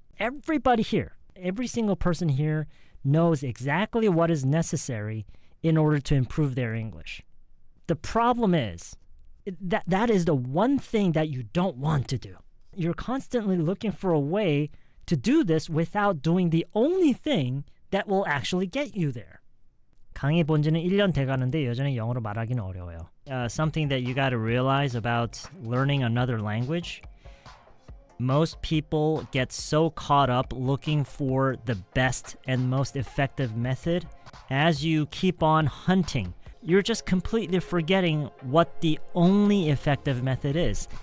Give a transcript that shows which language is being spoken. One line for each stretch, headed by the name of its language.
English: Everybody here, every single person here knows exactly what is necessary in order to improve their English. The problem is that is the one thing that you don't want to do. You're constantly looking for a way to do this without doing the only thing that will actually get you there.
Korean: 강의 본 지는 1년 돼가는데 여전히 영어로 말하기는 어려워요.
English: Something that you got to realize about learning another language, most people get so caught up looking for the best and most effective method. As you keep on hunting, you're just completely forgetting what the only effective method is.